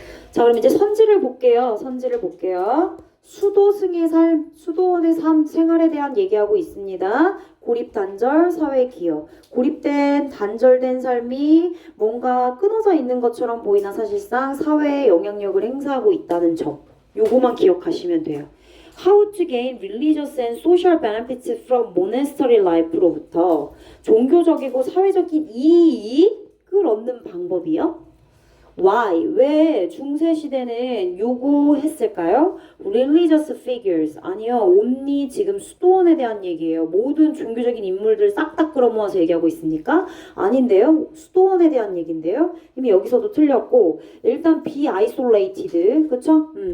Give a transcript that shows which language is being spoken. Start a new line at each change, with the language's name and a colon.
Korean: 자, 그럼 이제 선지를 볼게요. 선지를 볼게요. 수도승의 삶, 수도원의 삶, 생활에 대한 얘기하고 있습니다. 고립, 단절, 사회 기여. 고립된, 단절된 삶이 뭔가 끊어져 있는 것처럼 보이나 사실상 사회에 영향력을 행사하고 있다는 점. 요거만 기억하시면 돼요.
English: How to gain religious and social benefits from monastery life로부터
Korean: 종교적이고 사회적인 이익을 얻는 방법이요.
English: Why?
Korean: 왜 중세시대는 요구했을까요?
English: Religious figures.
Korean: 아니요. only 지금 수도원에 대한 얘기예요. 모든 종교적인 인물들 싹 다 끌어모아서 얘기하고 있습니까? 아닌데요. 수도원에 대한 얘기인데요. 이미 여기서도 틀렸고 일단
English: be isolated.
Korean: 그쵸?